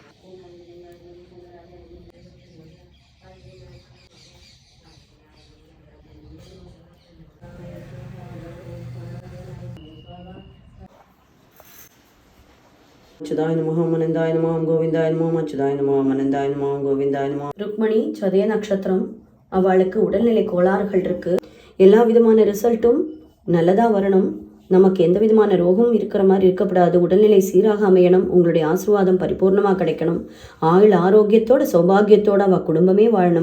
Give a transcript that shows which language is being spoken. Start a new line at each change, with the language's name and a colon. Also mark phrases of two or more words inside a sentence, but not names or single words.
Sanskrit: अच्युताय नमः आनंदाय नमः गोविंदाय नमः अच्युताय नमः आनंदाय नमः गोविंदाय नमः.
Tamil: ருக்மணி சதய நட்சத்திரம். அவளுக்கு உடல்நிலை கோளாறுகள் இருக்கு. எல்லா விதமான ரிசல்ட்டும் நல்லதா வரணும். நமக்கு எந்த விதமான ரோகமும் இருக்கிற மாதிரி இருக்கக்கூடாது. உடல்நிலை சீராக அமையணும். உங்களுடைய ஆசீர்வாதம் பரிபூர்ணமாக கிடைக்கணும். ஆயுள் ஆரோக்கியத்தோட சௌபாகியத்தோட அவள் குடும்பமே வாழணும்.